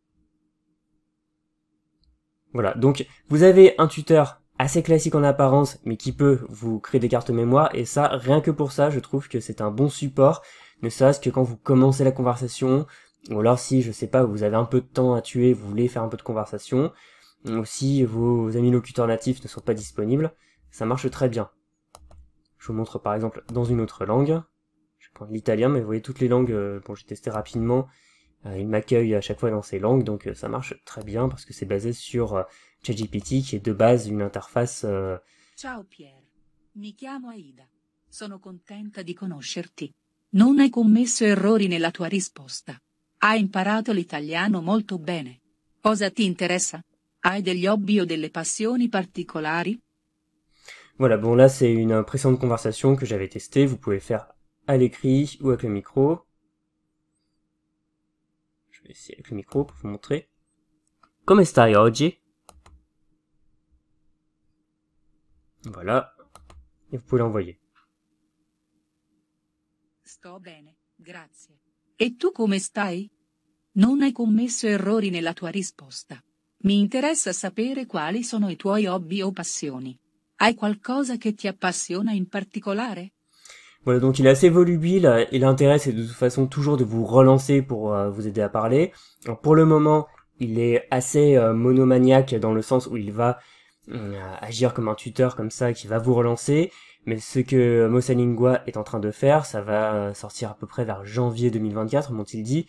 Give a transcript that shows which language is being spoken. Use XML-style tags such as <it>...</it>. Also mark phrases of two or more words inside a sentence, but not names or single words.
<fr>Voilà, donc vous avez un tuteur assez classique en apparence, mais qui peut vous créer des cartes mémoire, et ça, rien que pour ça, je trouve que c'est un bon support, ne serait-ce que quand vous commencez la conversation, ou alors si, je sais pas, vous avez un peu de temps à tuer, vous voulez faire un peu de conversation, ou si vos amis locuteurs natifs ne sont pas disponibles, ça marche très bien. Je vous montre par exemple dans une autre langue, je vais prendre l'italien, mais vous voyez toutes les langues, bon j'ai testé rapidement, il m'accueille à chaque fois dans ces langues, donc ça marche très bien parce que c'est basé sur ChatGPT qui est de base une interface...</fr> <it>Ciao Pierre, mi chiamo Aida. Sono contenta di conoscerti. Non hai commesso errori nella tua risposta. Hai imparato l'italiano molto bene. Cosa ti interessa? Hai degli hobby o delle passioni particolari?</it> <fr>Voilà, bon là c'est une précédente conversation que j'avais testée, vous pouvez faire à l'écrit ou avec le micro. Je vais essayer avec le micro pour vous montrer.</fr> <it>Come stai oggi?</it> <fr>Voilà, et vous pouvez l'envoyer.</fr> <it>Sto bene, grazie. E tu come stai? Non hai commesso errori nella tua risposta. Mi interessa sapere quali sono i tuoi hobby o passioni. Hai qualcosa che ti appassiona in particolare?</it> <fr>Voilà, donc il est assez volubile, et l'intérêt c'est de toute façon toujours de vous relancer pour vous aider à parler. Alors, pour le moment, il est assez monomaniaque dans le sens où il va agir comme un tuteur comme ça qui va vous relancer, mais ce que Mosalingua est en train de faire, ça va sortir à peu près vers janvier 2024, m'ont-ils dit.</fr>